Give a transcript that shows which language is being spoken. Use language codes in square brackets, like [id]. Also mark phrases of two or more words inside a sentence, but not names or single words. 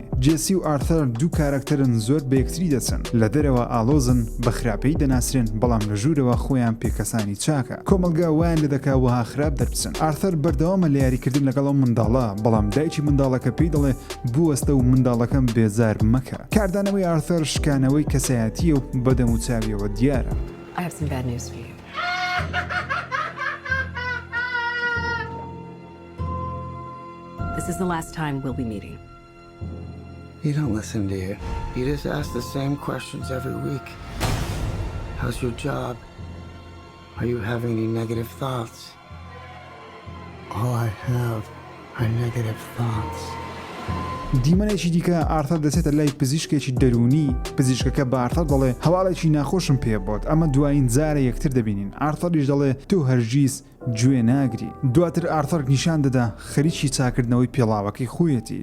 [ckb] جێسی و ئارثەر دوو کارکتەرن زۆر بە یەکتری دەچن لە دەرەوە ئالۆزن بە خراپەی دەناسرێن بەڵام لە ژوورەوە خۆیان پێکەسانی چاکە. کۆمەلگا وایان لە دەکا وەها خراپ دەربچن. ئارثەر بەردەوامە لە یاریکردن لەگەڵ ئەو منداڵە بەڵام دایکی منداڵەکە پێی دەڵێ بوەستە و منداڵەکەم بێزار مەکە. کاردانەوەی ئارثەر شکانەوەی کەسایەتیە و بەدەم و چاویەوە دیارە. [en] I have some bad news for you. This is the last time we'll be meeting. You don't listen to you. You just ask the same questions every week. How's your job? Are you having any negative thoughts? All I have are negative thoughts. [ckb] دیمەنێکی دیکە ئارثەر دەچێتە لای پزیشکێکی دەرونی. پزیشکەکە بە ئارثەر دەڵێ هەواڵێکی ناخۆشم پێ بۆت ئەمە دوایین جارە یەکتر دەبینین. ئارثەریش دەڵێ تۆ هەرگیز گوێ ناگری. دواتر ئارثەر نیشان دەدا خەریکی چاکردنەوەی پێڵاوەکەی خۆیەتی.